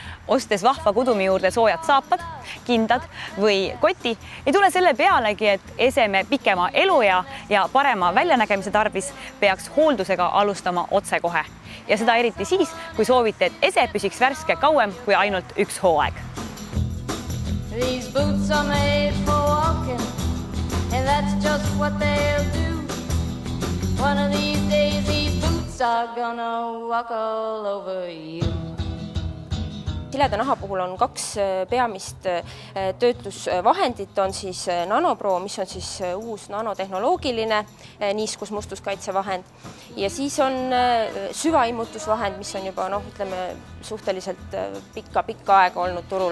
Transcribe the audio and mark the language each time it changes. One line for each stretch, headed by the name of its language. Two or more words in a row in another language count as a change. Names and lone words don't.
Estonian: ostes vahva kudumi juurde soojad saapad, kindad või koti, ei tule selle pealegi, et eseme pikema eluea ja parema väljanägemise tarvis peaks hooldusega alustama otsekohe. Ja seda eriti siis, kui soovite, et ese püsiks värske kauem kui ainult üks hooaeg.
English: These boots are made for walking, and that's just what they'll do. One of these days these boots are gonna walk all over you.
Estonian: Sileda naha puhul on kaks peamist töötlusvahendit, on siis NanoPro, mis on siis uus nanotehnoloogiline niiskus-mustuskaitsevahend, ja siis on süvaimmutusvahend, mis on juba suhteliselt pikka aega olnud turul.